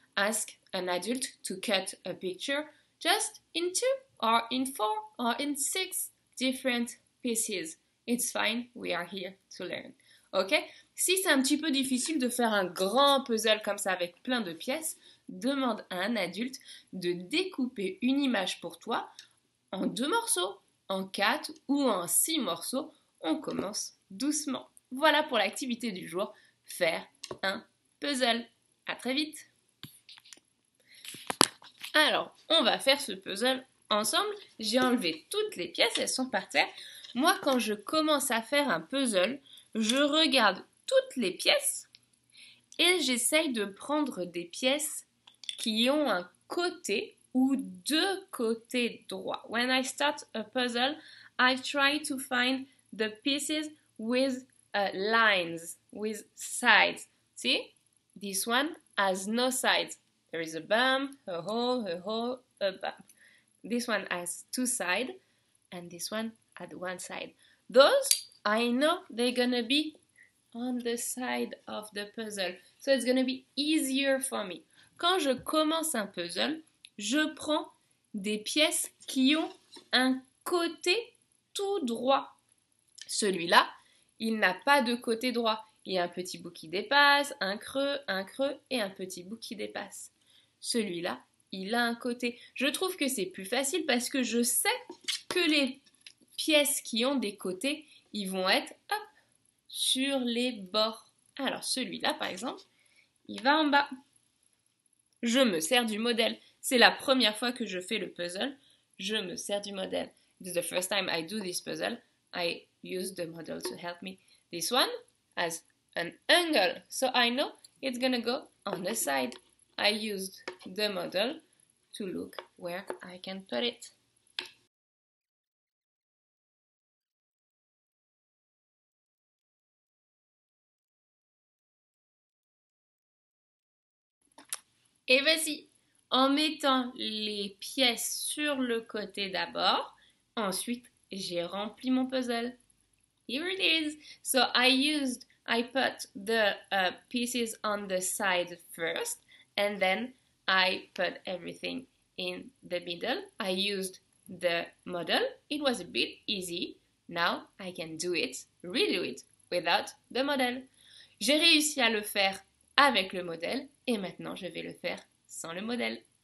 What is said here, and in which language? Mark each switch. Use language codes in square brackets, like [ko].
[en] Ask an adult to cut a picture just in 2 or in 4 or in 6 different pieces. It's fine, we are here to learn. Ok? [fr] Si c'est un petit peu difficile de faire un grand puzzle comme ça avec plein de pièces, demande à un adulte de découper une image pour toi en 2 morceaux, en 4 ou en 6 morceaux. On commence doucement. Voilà pour l'activité du jour, faire un puzzle. À très vite! Alors, on va faire ce puzzle ensemble. J'ai enlevé toutes les pièces, elles sont par terre. Moi, quand je commence à faire un puzzle, je regarde toutes les pièces et j'essaye de prendre des pièces qui ont un côté ou 2 côtés droits. [en] When I start a puzzle, I try to find the pieces with lines, with sides. See? This one has no sides. There is a bump, a hole, a bump. This one has 2 sides, and this one at one side. Those, I know they're gonna be on the side of the puzzle. So it's gonna be easier for me. [fr] Quand je commence un puzzle, je prends des pièces qui ont un côté tout droit. Celui-là, il n'a pas de côté droit. Il y a un petit bout qui dépasse, un creux et un petit bout qui dépasse. Celui-là, il a un côté. Je trouve que c'est plus facile parce que je sais que les pièces qui ont des côtés, ils vont être sur les bords. Alors celui-là, par exemple, il va en bas. Je me sers du modèle. C'est la première fois que je fais le puzzle. Je me sers du modèle. [en] This is the first time I do this puzzle. I use the model to help me. This one has an angle, so I know it's gonna go on the side. I used the model to look where I can put it. [fr] Et voici, en mettant les pièces sur le côté d'abord, ensuite j'ai rempli mon puzzle. [en] Here it is. So I put the pieces on the side first, and then I put everything in the middle. I used the model. It was a bit easy. Now I can redo it without the model. [fr] J'ai réussi à le faire avec le modèle et maintenant je vais le faire sans le modèle.